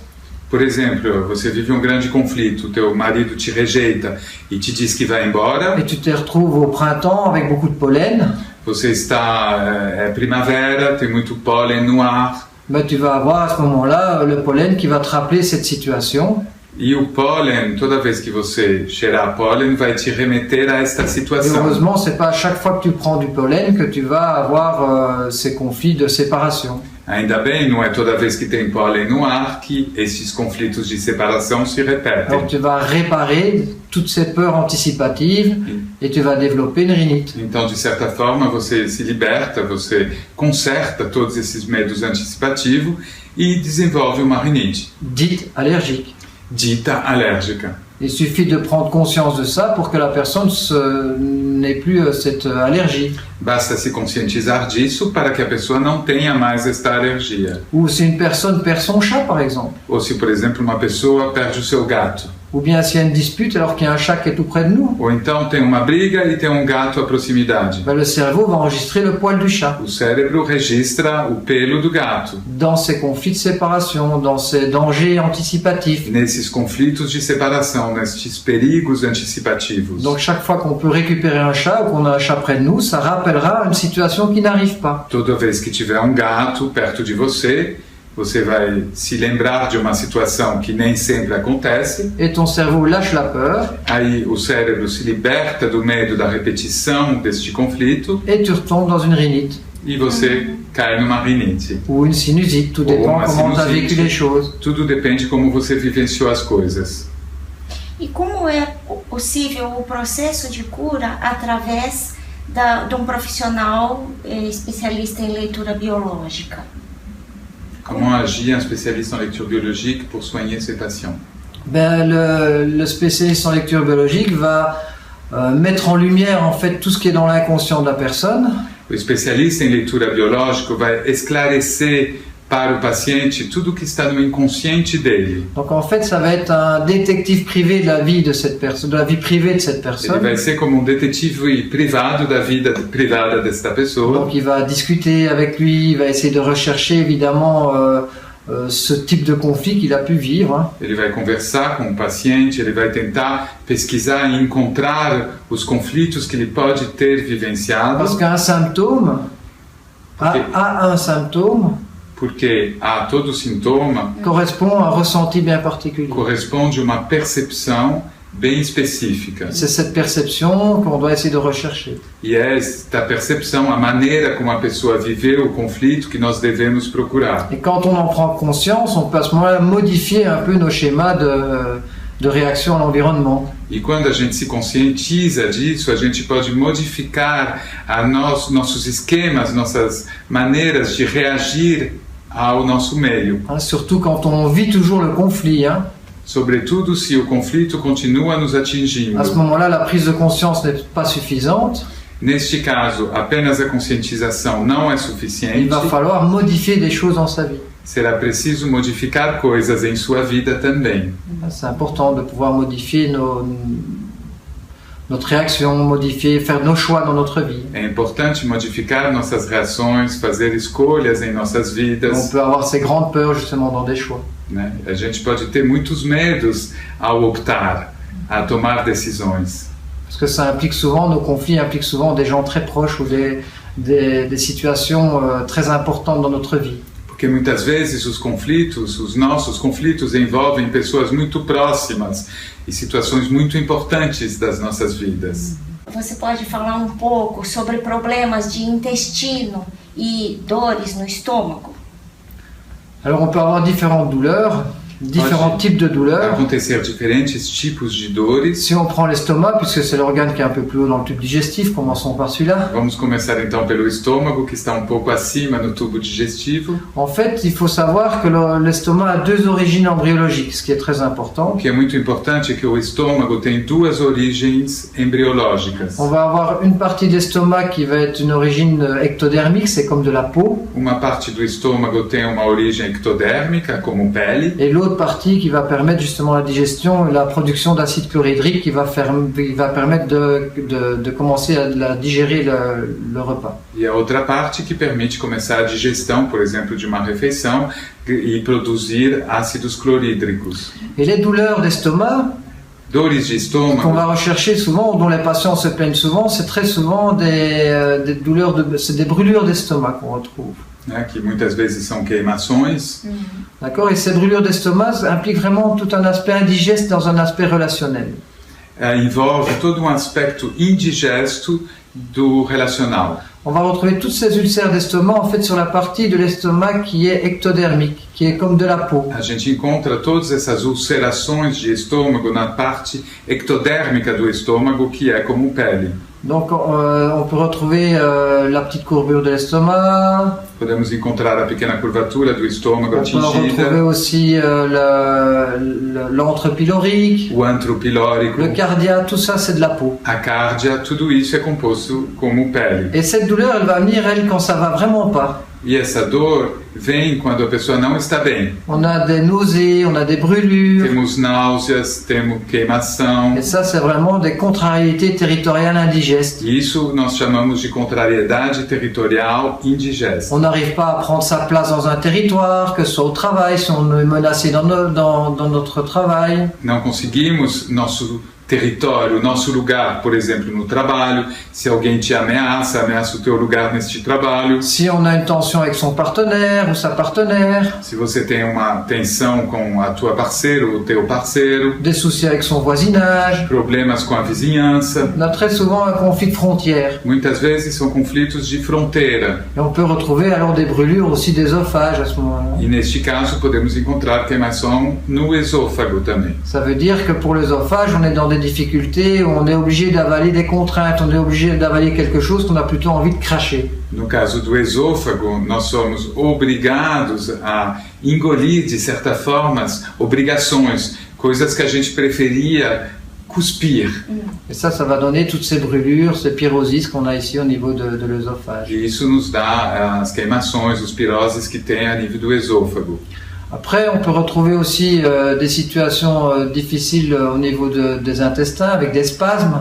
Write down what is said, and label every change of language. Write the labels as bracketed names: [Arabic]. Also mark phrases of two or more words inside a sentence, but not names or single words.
[Portuguese] Por exemplo, você vive grande conflito, teu marido te rejeita e te diz que vai embora. [French] Et tu te retrouves au printemps avec beaucoup de pollen. [Portuguese] Você está, é primavera, tem muito pólen no ar. [French] Tu vas avoir à ce moment-là le pollen qui va te rappeler cette situation. [Portuguese] E o pólen, toda vez que você cheirar pólen, vai te remeter a esta situação. [French] Et heureusement, c'est pas à chaque fois que tu prends du pollen que tu vas avoir ces conflits de séparation. [Portuguese] Ainda bem, não é toda vez que tem pólen no ar que esses conflitos de separação se repetem. [French] Alors tu vas réparer toutes ces peurs anticipatives et tu vas développer une rhinite. [Portuguese] Então, de certa forma, você se liberta, você conserta todos esses medos antecipativos e desenvolve uma rinite. [French] Dite allergique. [Portuguese] Dita alérgica. [French] Il suffit de prendre conscience de ça pour que la personne n'ait plus cette allergie. [Portuguese] Basta se conscientizar disso para que a pessoa não tenha mais esta alergia. [French] Ou si une personne perd son chat, par exemple. [Portuguese] Ou se, por exemplo, uma pessoa perde o seu gato. [French] Ou bien s'il y a une dispute alors qu'il y a un chat qui est tout près de nous. [Portuguese] Ou então tem uma briga e tem gato à proximidade. [French] Le cerveau va enregistrer le poil du chat. [Portuguese] O cérebro registra o pelo do gato. [French] Dans ces conflits de séparation, dans ces dangers anticipatifs. [Portuguese] Nesses conflitos de separação, nesses perigos antecipativos. [French] Donc chaque fois qu'on peut récupérer un chat ou qu'on a un chat près de nous, ça rappellera une situation qui n'arrive pas. [Portuguese] Toda vez que tiver gato perto de você, você vai se lembrar de uma situação que nem sempre acontece. [French] Et ton cerveau lâche la peur. [Portuguese] Aí o cérebro se liberta do medo da repetição deste conflito. [French] Et tu retombes dans une rhinite. [Portuguese] E você cai numa rinite. [French] Ou une sinusite, tout dépend comment tu as vécu les choses. [Portuguese] Tudo depende como você vivenciou as coisas. E como é possível o processo de cura através de profissional especialista em leitura biológica? [French] Comment agit un spécialiste en lecture biologique pour soigner ses patients? Le spécialiste en lecture biologique va mettre en lumière en fait tout ce qui est dans l'inconscient de la personne. [Portuguese] O especialista em leitura biológica vai esclarecer para o paciente tudo que está no inconsciente dele. [French] Donc en fait, ça va être un détective privé de la vie de cette personne, de la vie privée de cette personne. [Portuguese] Ele vai ser como detetive privado da vida privada desta pessoa. [French] Donc il va discuter avec lui, il va essayer de rechercher évidemment ce type de conflit qu'il a pu vivre. [Portuguese] Ele vai conversar com o paciente, ele vai tentar pesquisar e encontrar os conflitos que ele pode ter vivenciado. [French] Parce qu'un symptôme a un symptôme. [Portuguese] Porque todo sintoma [French] correspond a un ressenti bien particulier. [Portuguese] Corresponde a uma percepção bem específica. [French] C'est cette perception qu'on doit essayer de rechercher. [Portuguese] E é esta percepção, a maneira como a pessoa viveu o conflito que nós devemos procurar. [French] Et quand on en prend conscience, on peut à ce moment-là modifier un peu nos schémas de réaction à l'environnement. [Portuguese] E quando a gente se conscientiza disso, a gente pode modificar nossos esquemas, nossas maneiras de reagir ao nosso meio. [French] Surtout quand on vit toujours le conflit. [Portuguese] Sobretudo se o conflito continua nos atingindo. [French] À ce moment-là, la prise de conscience n'est pas suffisante. [Portuguese] Neste caso, apenas a conscientização não é suficiente. [French] Il va falloir modifier des choses dans sa vie. [Portuguese] Será preciso modificar coisas em sua vida também. [French] C'est important de pouvoir modifier notre réaction, faire nos choix dans notre vie. [Portuguese] É importante modificar nossas reações, fazer escolhas em nossas vidas. [French] On peut avoir ces grandes peurs justement dans des choix. [Portuguese] Né? A gente pode ter muitos medos ao optar, a tomar decisões. [French] Parce que ça implique souvent, nos conflits impliquent souvent des gens très proches ou des situations très importantes dans notre vie. [Portuguese] Porque muitas vezes os nossos conflitos envolvem pessoas muito próximas e situações muito importantes das nossas vidas. Você pode falar um pouco sobre problemas de intestino e dores no estômago? [French] Alors on peut avoir différentes douleurs, différents types de douleurs. [Portuguese] Acontecer diferentes tipos de dores. [French] Si on prend l'estomac, puisque c'est l'organe qui est un peu plus haut dans le tube digestif, commençons par celui-là. [Portuguese] Vamos começar então pelo estômago, que está pouco acima no tubo digestivo. [French] En fait, il faut savoir que l'estomac a deux origines embryologiques, ce qui est très important. [Portuguese] O que é muito importante é que o estômago tem duas origens embriológicas. [French] On va avoir une partie d'estomac qui va être une origine ectodermique, c'est comme de la peau. [Portuguese] Uma parte do estômago tem uma origem ectodérmica, como pele. [French] Et l'autre partie qui va permettre justement la digestion et la production d'acide chlorhydrique qui va permettre de commencer à digérer le repas. [Portuguese] E a outra parte que permite começar a digestão, por exemplo, de uma refeição e produzir ácidos clorídricos. [French] Et les douleurs d'estomac, [Portuguese] dores de estômago, [French] qu'on va rechercher souvent, dont les patients se plaignent souvent, c'est très souvent des douleurs, c'est des brûlures d'estomac qu'on retrouve. [Portuguese] Né, que muitas vezes são queimações. [French] D'accord, et ces brûlures d'estomac impliquent vraiment tout un aspect indigeste dans un aspect relationnel. [Portuguese] Envolve todo aspecto indigesto do relacional. [French] On va retrouver toutes ces ulcères d'estomac en fait sur la partie de l'estomac qui est ectodermique, qui est comme de la peau. [Portuguese] A gente encontra todas essas ulcerações de estômago na parte ectodérmica do estômago, que é como pele. [French] Donc on peut retrouver la petite courbure de l'estomac. [Portuguese] Podemos encontrar a pequena curvatura do estômago atingida. [French] On peut retrouver aussi l'antre pylorique, [Portuguese] o antro pilórico, [French] le cardia, tout ça c'est de la peau. [Portuguese] A cardia, tudo isso é composto como pele. [French] Et cette douleur, elle va venir, elle, quand ça va vraiment pas. [Portuguese] E essa dor vem quando a pessoa não está bem. [French] On a des nausées, on a des brûlures. [Portuguese] Temos náuseas, temos queimação. [French] Et ça, c'est vraiment des contrariétés territoriales indigestes. [Portuguese] Isso nós chamamos de contrariedade territorial indigesta. [French] On n'arrive pas à prendre sa place dans un territoire, que ce soit au travail, si on est menacé dans notre travail. [Portuguese] Não conseguimos nosso território, nosso lugar, por exemplo, no trabalho. Se alguém te ameaça o teu lugar neste trabalho. [French] Si on a une tension avec son partenaire ou sa partenaire. [Portuguese] Se você tem uma tensão com a tua parceira ou o teu parceiro. [French] Des soucis avec son voisinage. [Portuguese] Problemas com a vizinhança. [French] On a très souvent un conflit de frontières. [Portuguese] Muitas vezes são conflitos de fronteira. [French] Et on peut retrouver alors des brûlures aussi d'œsophage à ce moment-là. [Portuguese] E neste caso podemos encontrar queimação no esôfago também. [French] Ça veut dire que pour l'œsophage, on est dans des difficultés, où on est obligé d'avaler des contraintes, on est obligé d'avaler quelque chose qu'on a plutôt envie de cracher. [Portuguese] No caso do esôfago, nós somos obrigados a engolir, de certa forma, obrigações, coisas que a gente preferia cuspir. [French] Et ça va donner toutes ces brûlures, ces pyrosis qu'on a ici au niveau de l'œsophage. [Portuguese] E isso nos dá as queimações, os piroses que tem a nível do esôfago. [French] Après, on peut retrouver aussi des situations difficiles au niveau des intestins, avec des spasmes.